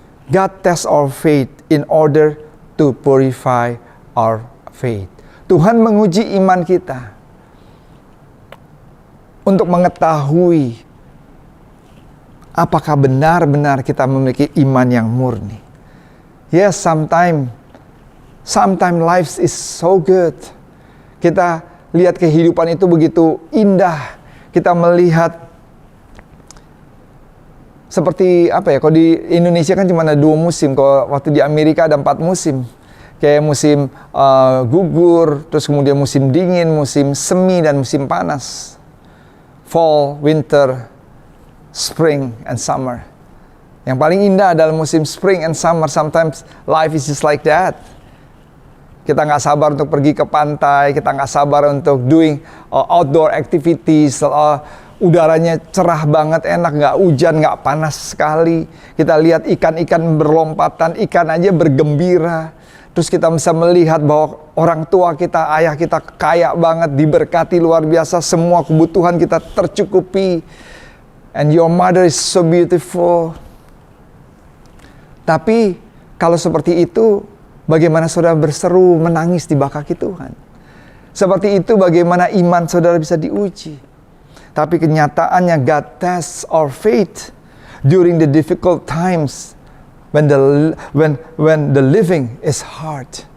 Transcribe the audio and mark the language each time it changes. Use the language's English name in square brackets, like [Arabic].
[English] God tests our faith in order to purify our faith. [Indonesian] Tuhan menguji iman kita untuk mengetahui apakah benar-benar kita memiliki iman yang murni. [English] Yes, sometimes life is so good. [Indonesian] Kita lihat kehidupan itu begitu indah. Kita melihat seperti apa ya? Kalau di Indonesia kan cuma ada 2 musim. Kalau waktu di Amerika ada 4 musim. Kayak musim gugur, terus kemudian musim dingin, musim semi, dan musim panas. [English] Fall, winter, spring and summer. [Indonesian] Yang paling indah adalah musim [English] spring and summer. Sometimes life is just like that. [Indonesian] Kita nggak sabar untuk pergi ke pantai, kita nggak sabar untuk [English] doing outdoor activities. [Indonesian] Udaranya cerah banget, enak, nggak hujan, nggak panas sekali. Kita lihat ikan-ikan berlompatan, ikan aja bergembira. Terus kita bisa melihat bahwa orang tua kita, ayah kita kaya banget, diberkati luar biasa, semua kebutuhan kita tercukupi. [English] And your mother is so beautiful. [Indonesian] Tapi kalau seperti itu, bagaimana saudara berseru menangis di baka Tuhan? Seperti itu bagaimana iman saudara bisa diuji. Tapi kenyataannya [English] God tests our faith during the difficult times when the living is hard.